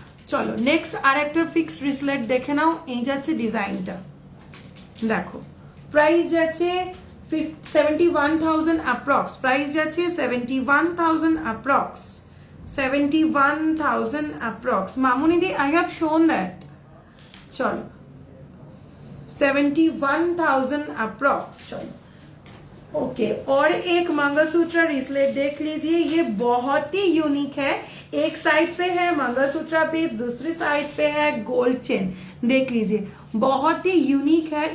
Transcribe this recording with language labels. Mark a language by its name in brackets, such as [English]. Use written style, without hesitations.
[Bangla] চলো নেক্সট আর একটা ফিক্সড রিসলেট দেখে নাও, এই যাচ্ছে ডিজাইনটা, দেখো প্রাইস যাচ্ছে 71,000 অ্যাপ্রক্স, প্রাইস যাচ্ছে 71,000 approx, 71,000 approx. [English] Mamuni di, I have shown that. [Hindi] चलो 71,000 approx. चलो ओके और एक मंगलसूत्र रिसलेट देख लीजिए, ये बहुत ही यूनिक है। एक साइड पे है मंगलसूत्र पीस, दूसरी साइड पे है गोल्ड चेन, देख लीजिए बहुत ही यूनिक है।